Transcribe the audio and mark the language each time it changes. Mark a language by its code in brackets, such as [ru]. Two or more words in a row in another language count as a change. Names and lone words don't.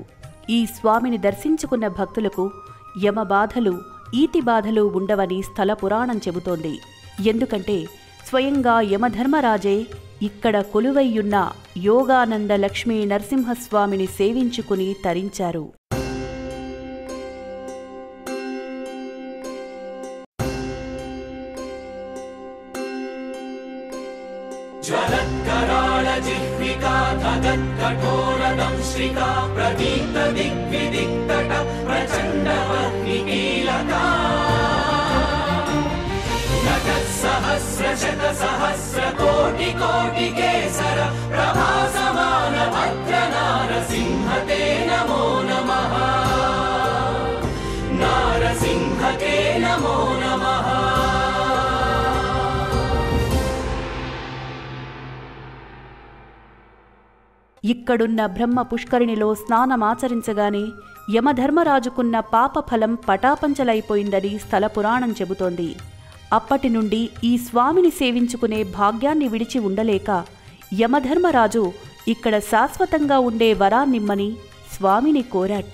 [te] ఈ స్వామిని దర్శించుకున్న భక్తులకు యమ బాధలు, ఈతి బాధలు ఉండవని స్థల పురాణం చెబుతోంది. ఎందుకంటే స్వయంగా యమధర్మరాజే ఇక్కడ కొలువయ్యున్న యోగానంద లక్ష్మీ నరసింహస్వామిని సేవించుకుని తరించారు. [sa] ज्वलत्कराळ जिह्विका धगत्कठोरदंश्रिका प्रदीप्त दिग्विदिक्तट प्रचण्डवह्निकीलका नगत्सहस्रशत सहस्रकोटिकोटिकेसर प्रभासमान भद्र नारसिंह ते नमो नमः नारसिंह ते नमो नमः. [te] ఇక్కడున్న బ్రహ్మ పుష్కరిణిలో స్నానమాచరించగానే యమధర్మరాజుకున్న పాపఫలం పటాపంచలైపోయిందని స్థల పురాణం చెబుతోంది. అప్పటి నుండి ఈ స్వామిని సేవించుకునే భాగ్యాన్ని విడిచి ఉండలేక యమధర్మరాజు ఇక్కడ శాశ్వతంగా ఉండే వరాన్నిమ్మని స్వామిని కోరాట.